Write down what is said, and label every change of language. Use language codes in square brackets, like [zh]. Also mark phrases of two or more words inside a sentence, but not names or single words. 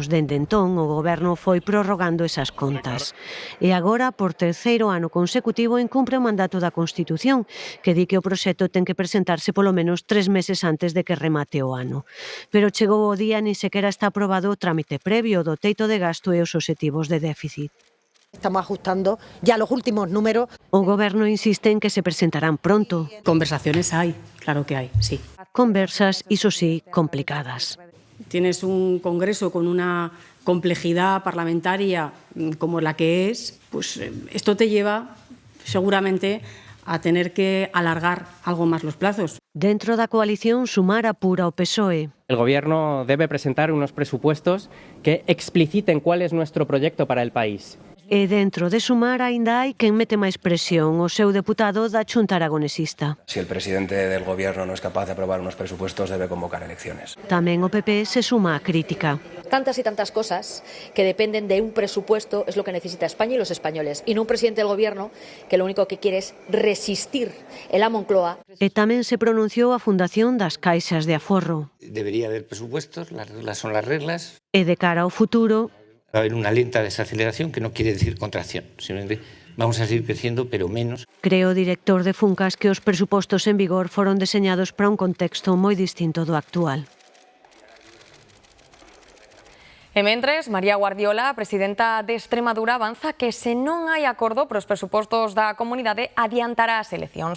[gl] Dende entón, o Goberno foi prorrogando esas contas. E agora, por terceiro ano consecutivo, incumpre o mandato da Constitución, que di que o proxecto ten que presentarse polo menos 3 meses antes de que remate o ano. Pero chegou o día, nin sequera está aprobado o trámite previo do teito de gasto e os obxectivos de déficit. [es] Estamos ajustando ya los últimos números. [gl] O Goberno insiste en que se presentarán pronto. [es] Conversaciones hay, claro que hay, sí. [gl] Conversas, iso sí, complicadas. [es] Tienes un Congreso con una complejidad parlamentaria como la que es, pues esto te lleva seguramente a tener que alargar algo más los plazos. [gl] Dentro da coalición, Sumar apura o PSOE. [es] El Gobierno debe presentar unos presupuestos que expliciten cuál es nuestro proyecto para el país. [gl] E dentro de Sumar aínda hai quen mete máis presión, o seu deputado da Xunta Aragonesista. [es] Si el presidente del Gobierno no es capaz de aprobar unos presupuestos, debe convocar elecciones. [gl] Tamén o PP se suma á crítica. [es] Tantas y tantas cosas que dependen de un presupuesto es lo que necesita España y los españoles, y no un presidente del Gobierno que lo único que quiere es resistir el a Moncloa. [gl] E tamén se pronunciou a Fundación das Caixas de Aforro. [es] Debería haber presupuestos, las reglas son las reglas. [gl] E de cara ao futuro, [es] va a haber una lenta desaceleración, que no quiere decir contracción, sino que vamos a seguir creciendo, pero menos. [gl] Creo o director de Funcas que os presupostos en vigor foron deseñados para un contexto moi distinto do actual. E mentres, María Guardiola, a presidenta de Extremadura, avanza que se non hai acordo para os presupostos da comunidade adiantará as eleccións.